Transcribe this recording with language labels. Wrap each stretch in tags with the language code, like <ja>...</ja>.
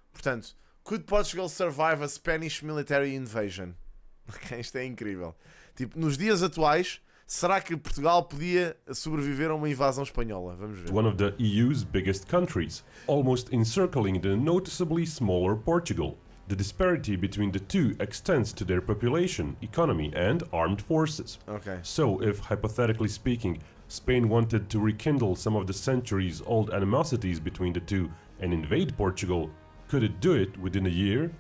<pt>Portanto,</pt> <en>could Portugal survive a Spanish military invasion?</en> <pt>Isto é incrível. Tipo, nos dias atuais, será que Portugal podia sobreviver a uma invasão espanhola? Vamos ver.</pt> <en>One of the EU's biggest countries, almost encircling the noticeably smaller Portugal. The disparity between the two extends to their population, economy and armed forces. Okay. So, if, hypothetically speaking, Spain wanted to rekindle some of the centuries-old animosities between the two and invade Portugal, could it do it within a year?</en>